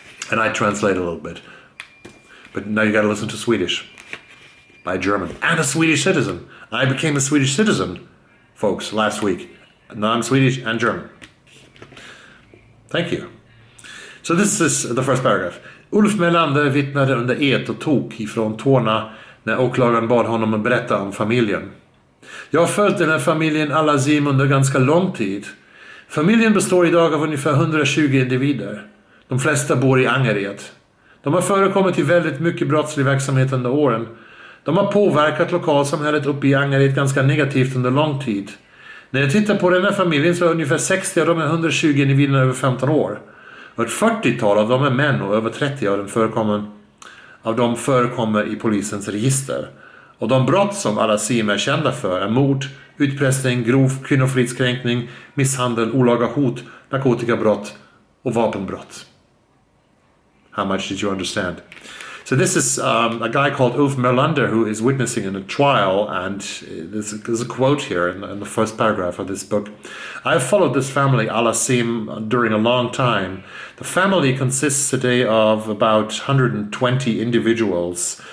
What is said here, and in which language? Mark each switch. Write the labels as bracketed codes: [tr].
[en] And I translate a little bit. But now you gotta listen to Swedish by a German and a Swedish citizen. I became a Swedish citizen, folks, last week. Now I'm Swedish and German. Thank you. So this is the first paragraph. [sv] Ulf Melander vittnade under ed och tog ifrån tårna när åklagaren bad honom att berätta om familjen. Jag har följt den här familjen Alazim under ganska lång tid. Familjen består idag av ungefär 120 individer. De flesta bor i Angered. De har förekommit i väldigt mycket brottslig verksamhet under åren. De har påverkat lokalsamhället uppe i Angered ganska negativt under lång tid. När jag tittar på den här familjen så är ungefär 60 av de 120 individerna över 15 år. Och ett 40-tal av dem är män och över 30 av dem förekommer i polisens register. Och de brott som Alazim är kända för är mord, utpressning, grov kvinnofridskränkning, misshandel, olaga hot, narkotikabrott och vapenbrott. [en] How much did you understand? So this is a guy called Ulf Melander who is witnessing in a trial, and there's a quote here in the first paragraph of this book. I have followed this family, Alazim, during a long time. The family consists today of about 120 individuals.